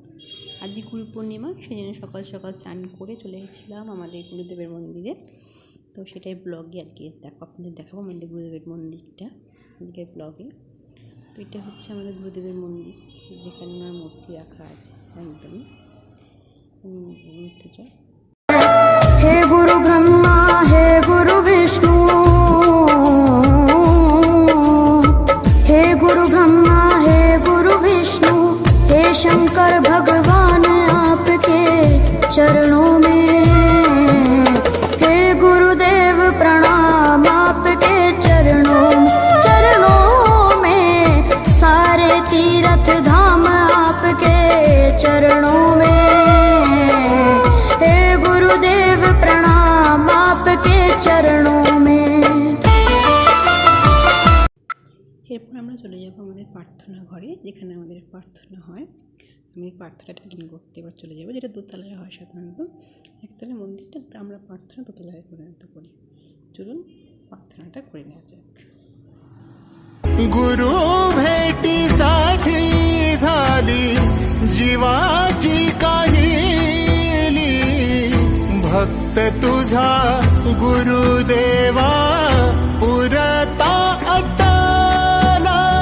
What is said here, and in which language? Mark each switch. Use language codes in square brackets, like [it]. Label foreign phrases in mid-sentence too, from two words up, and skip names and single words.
[bn] আজকে গুরু পূর্ণিমা, সেই জন্য সকাল সকাল স্নান করে চলে এসেছিলাম আমাদের গুরুদেবের মন্দিরে। তো সেটাই ব্লগে আজকে আপনাদের দেখাবো আমাদের গুরুদেবের মন্দিরটা আজকের ব্লগে। তো এটা হচ্ছে আমাদের গুরুদেবের মন্দির, যেখানে ওনার মূর্তি রাখা আছে একদমই মূর্তিটা। [hi] हे गुरु ब्रह्मा हे गुरु विष्णु, हे गुरु ब्रह्मा हे गुरु विष्णु, हे शंकर भगवान आपके चरणों में, हे गुरुदेव प्रणाम आपके चरणों में, सारे तीर्थ धाम आपके चरणों में, गुरुदेव प्रणाम आपके चरणों में। [bn] এরপর আমরা চলে যাব আমাদের প্রার্থনা ঘরে, যেখানে আমাদের প্রার্থনা হয়। আমি প্রার্থনাটা অ্যাটেন্ড করতে এবার চলে যাব, যেটা দোতলায় হয় সাধারণত। একতলায় মন্দিরটা, আমরা প্রার্থনা দোতলায় পরিণত করি। চলুন প্রার্থনাটা করে নেওয়া যাক। [mr] गुरु भेटीसाठी झाली जीवाची काहिली, भक्त तुझा गुरुदेवा पुरता अटला,